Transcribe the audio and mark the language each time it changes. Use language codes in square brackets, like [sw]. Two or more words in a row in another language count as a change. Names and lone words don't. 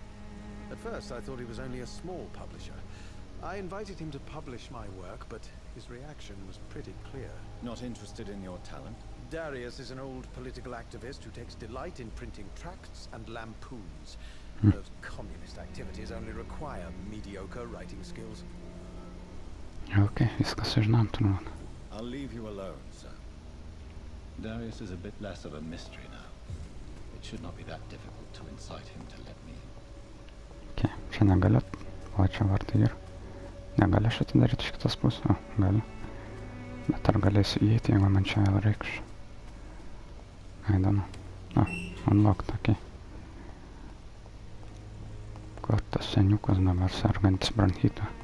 [en] At first, I thought he was only a small publisher. I invited him to publish my work, but his reaction was pretty clear. Not interested in your talent? Darius is an old political activist who takes delight in printing tracts and lampoons. Those communist activities only require mediocre writing skills. [lt] Okay, viskas sužinom turbūt. [en] I'll leave you alone, sir. Darius is a bit less of a mystery now. It should not be that difficult to incite him to let me in. [lt] Okay, čia negaliu. O čia vartai ir. Negaliu šitą daryti iš kitos pusės. O, galiu. Bet ar galėsiu įeiti, jeigu man čia vėl reikš? Įdomu. O, [en] unlocked, okay. [lt] Kur tas seniukas dabar sergantis bronchitu?